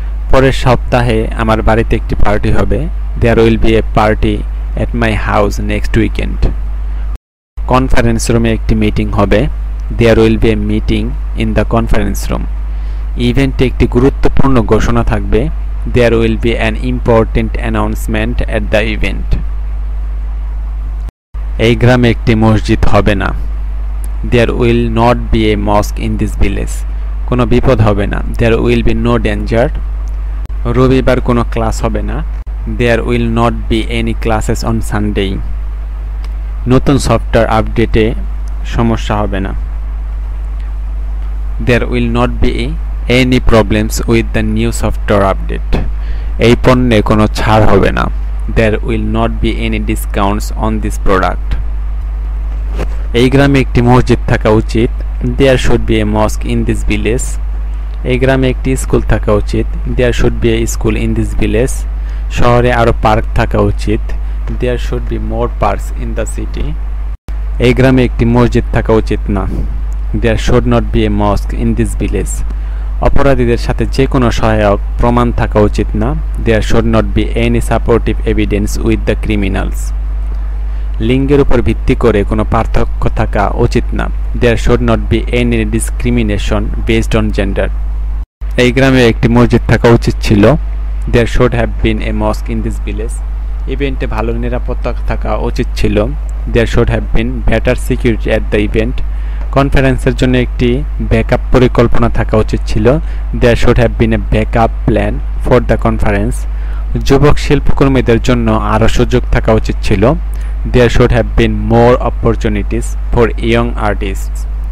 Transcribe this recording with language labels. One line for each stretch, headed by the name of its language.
Bangla: পরের সপ্তাহে আমার বাড়িতে একটি পার্টি হবে।
English: There will be a party at my house next weekend.
Bangla: Conference রুমে একটি মিটিং হবে।
English: There will be a meeting in the conference room.
Bangla: ইভেন্টে একটি গুরুত্বপূর্ণ ঘোষণা থাকবে।
English: There will be an important announcement at the event.
Bangla: এই গ্রামে একটি মসজিদ হবে না।
English: There will not be a mosque in this village.
Bangla: কোনো বিপদ হবে না।
English: There will be no danger.
Bangla: রবিবার কোনো ক্লাস হবে না।
English: There will not be any classes on Sunday.
Bangla: নতুন সফটওয়্যার আপডেটে সমস্যা হবে না।
English: There will not be any problems with the new software update.
Bangla: এই পণ্যে কোনো ছাড় হবে না।
English: There will not be any discounts on this product.
Bangla: এই গ্রামে একটি মসজিদ থাকা উচিত।
English: There should be a mosque in this village.
Bangla: এই গ্রামে একটি স্কুল থাকা উচিত।
English: There should be a school in this village.
Bangla: শহরে আরো পার্ক থাকা উচিত।
English: There should be more parks in the city.
Bangla: এই গ্রামে একটি মসজিদ থাকা উচিত না।
English: There should not be a mosque in this village.
Bangla: অপরাধীদের সাথে যে কোনো সহায়ক প্রমাণ থাকা উচিত না।
English: There should not be any supportive evidence with the criminals.
Bangla: লিঙ্গের উপর ভিত্তি করে কোনো পার্থক্য থাকা উচিত না।
English: There should not be any discrimination based on gender.
Bangla: এই গ্রামে একটি মসজিদ থাকা উচিত ছিল।
English: There should have been a mosque in this village.
Bangla: ইভেন্টে ভালো নিরাপত্তা থাকা উচিত ছিল।
English: There should have been better security at the event.
Bangla: কনফারেন্সের জন্য একটি ব্যাকআপ পরিকল্পনা থাকা উচিত ছিল।
English: There should have been a backup plan for the conference.
Bangla: যুবক শিল্পকর্মীদের জন্য আরও সুযোগ থাকা উচিত ছিল।
English: There should have been more opportunities for young artists.